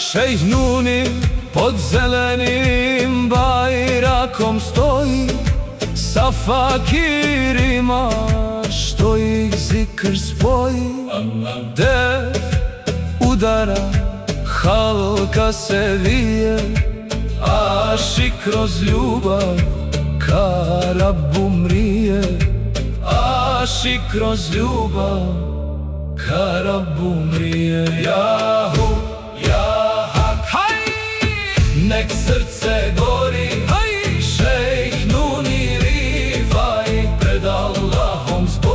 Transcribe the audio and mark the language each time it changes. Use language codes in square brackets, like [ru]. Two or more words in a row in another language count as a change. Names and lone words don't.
[bs] Šejh Nuni pod zelenim bajrakom stoji, sa fakirima što ih zikr spoji. Dev udara, halka se vije, aši kroz ljubav ka Rabbu mrije. Aši kroz ljubav ka Rabbu mrije. Jahu, [ar] يا حق, [bs] nek srce gori, šejh Nuni Rifaj pred Allahom